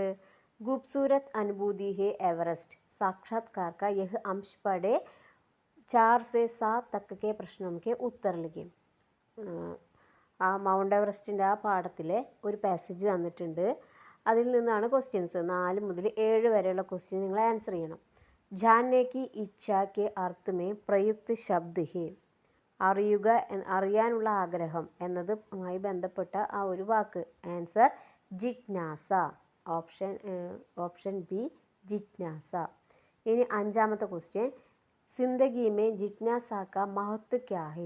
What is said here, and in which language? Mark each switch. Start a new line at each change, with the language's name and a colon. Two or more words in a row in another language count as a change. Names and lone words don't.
Hindi: खूबसूरत अनुभूति है एवरेस्ट साक्षात्कार का यह अंश पढ़ें 4 से 7 तक के प्रश्नों के उत्तर लिखें.
Malayalam: ആ മൗണ്ട് എവറസ്റ്റിൻ്റെ ആ പാഠത്തിലെ ഒരു പാസേജ് തന്നിട്ടുണ്ട്. അതിൽ നിന്നാണ് ക്വസ്റ്റ്യൻസ്. 4 മുതൽ 7 വരെയുള്ള ക്വസ്റ്റ്യൻ നിങ്ങൾ ആൻസർ ചെയ്യണം.
Hindi: जानने की इच्छा के अर्थ में प्रयुक्त शब्द है.
Malayalam: അറിയുക അറിയാനുള്ള ആഗ്രഹം എന്നതുമായി ബന്ധപ്പെട്ട ആ ഒരു വാക്ക്. ആൻസർ ജിജ്ഞാസ. ഓപ്ഷൻ ബി ജിജ്ഞാസ. ഇനി അഞ്ചാമത്തെ ക്വസ്റ്റ്യൻ.
Hindi: ज़िंदगी में जिज्ञासा का महत्व क्या है?